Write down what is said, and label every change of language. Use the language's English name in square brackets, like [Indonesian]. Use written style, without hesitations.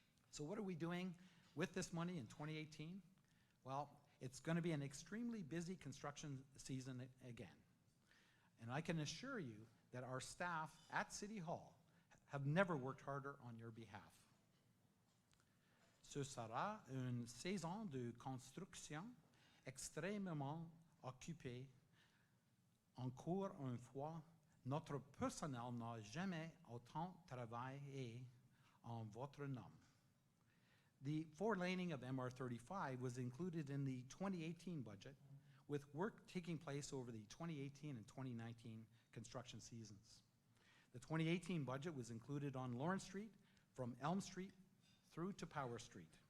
[English] So what are we doing with this money in 2018? Well, it's going to be an extremely busy construction season again. And I can assure you that our staff at City Hall have never worked harder on your behalf. [French] Ce sera une saison de construction extrêmement occupée. Encore une fois, notre personnel n'a jamais autant travaillé en votre nom. [English] The four-laning of MR35 was included in the 2018 budget, with work taking place over the 2018 and 2019 construction seasons. The 2018 budget was included on Lawrence Street from Elm Street through to Power Street.